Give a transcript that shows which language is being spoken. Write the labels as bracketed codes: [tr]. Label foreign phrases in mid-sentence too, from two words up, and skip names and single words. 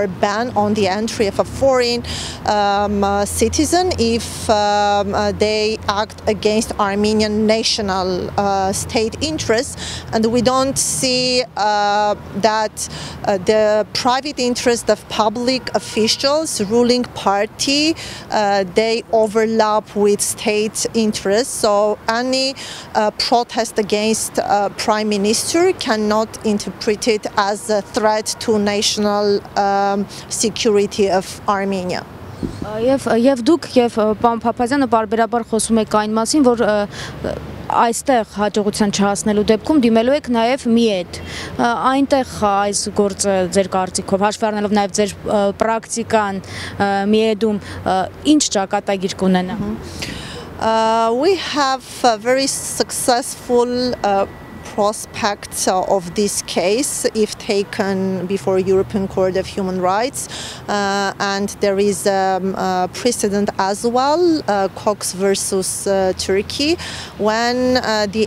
[en] ban on the entry of a foreign citizen if they act against Armenian national state interests, and we don't see that the private interest of public officials, ruling party, they overlap with state interests. So any protest against Prime Minister cannot interpret it as a threat to national security of Armenia. [hy] Եվ դուք եւ պարոն Փափազյանը բարբերաբար խոսում եք այն մասին, որ այստեղ հաջողության չհասնելու դեպքում դիմելու եք նաև միետ։ Այնտեղ այս գործը ձեր կարծիքով հաշվի առնելով նաև ձեր պրակտիկան միեդում ինչ ճակատագիր կունենա։ [en] We have a very successful prospects of this case if taken before European Court of Human Rights, and there is a precedent as well, Cox versus Turkey, when the